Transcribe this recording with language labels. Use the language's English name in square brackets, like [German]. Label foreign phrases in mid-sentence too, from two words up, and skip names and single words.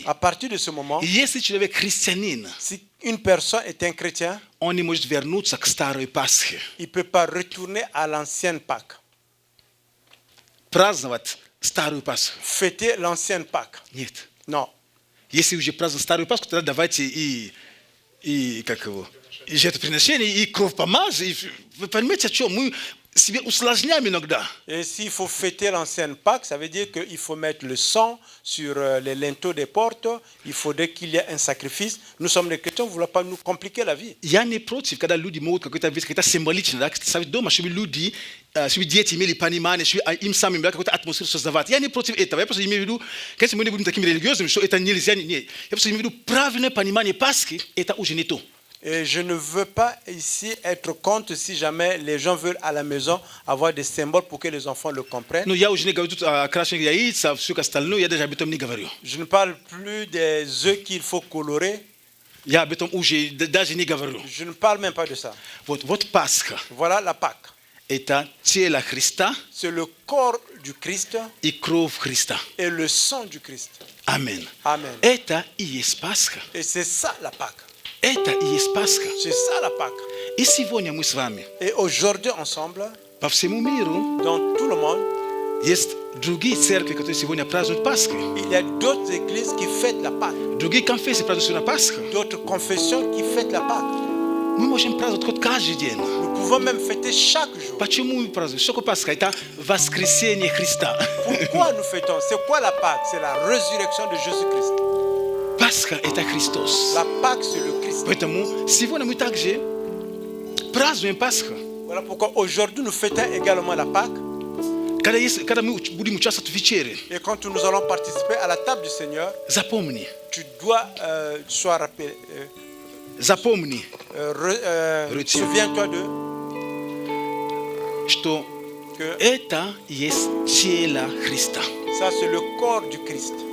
[French] à partir de ce moment, [Russian] если человек христианин, [French] si une personne est un chrétien, [Russian] он не может вернуться к старой Пасхе. [French] il ne peut pas retourner à l'ancienne Pâque. [Russian] Праздновать старую Пасху. [French] Fêter l'ancienne Pâque. [Russian] Нет. [French] Non. [Russian] Если уже праздновать старую Пасху, тогда давайте и как его, и жертвоприношение, и кровь помазания. Вы понимаете, о чем? Мы себе усложняем иногда. [French] Et s'il faut fêter l'ancienne Pâque, ça veut dire qu'il faut mettre le sang sur les linteaux des portes. Il faudrait qu'il y ait un sacrifice. Nous sommes les chrétiens, on ne voulait pas nous compliquer la vie. [Russian] Я не против, когда люди могут какой-то вещь, какая-то символичная, да, ставить дома, чтобы люди, чтобы дети имели понимание, чтобы им самим какую-то атмосферу создавать. Я не против этого. Я просто имею в виду, конечно, мы не будем такими религиозными, что это нельзя. Нет. Я просто имею в виду правильное понимание Пасхи, это уже не то. [French] Et je ne veux pas ici être contre si jamais les gens veulent à la maison avoir des symboles pour que les enfants le comprennent. [Russian] Но я уже не говорю тут о крашенных яйцах, все остальное, я даже об этом не говорю. [French] Je ne parle plus des œufs qu'il faut colorer. [Russian] Я об этом уже даже не говорю. [French] Je ne parle même pas de ça. [Russian] Вот Пасха. [French] Voilà la Pâque. [Russian] Это тело Христа [French] C'est le corps du Christ [Russian] и кровь Христа. [French] et le sang du Christ. [Russian] Аминь. [French] Amen. [Russian] Это и есть Пасха. [French] Et c'est ça la Pâque. [Russian] Это и есть Пасха. [French] C'est ça la Pâque. [Russian] И сегодня мы с вами [French] Et aujourd'hui, ensemble, [Russian] по всему миру [French] dans tout le monde, [Russian] есть другие церкви, которые сегодня празднуют Пасху. [French] il y a d'autres églises qui fêtent la Pâque. [Russian] Другие конфессии празднуют сегодня Пасху. [French] D'autres confessions qui fêtent la Pâque. [Russian] Мы можем праздновать хоть каждый день. [French] Nous pouvons même fêter chaque jour. [Russian] Почему мы празднуем? Что такое Пасха? Это воскресение Христа. [French] Pourquoi nous fêtons? C'est quoi la Pâque? C'est la résurrection de Jésus-Christ. [Russian] Пасха – это Христос. [French] La Pâque, c'est le Christ. [Russian] Поэтому сегодня мы также празднуем Пасху. [French] Voilà pourquoi aujourd'hui nous fêtons également la Pâque. Et quand nous allons participer à la table du Seigneur, tu dois sois rappelé. Souviens-toi de que ça c'est le corps du Christ.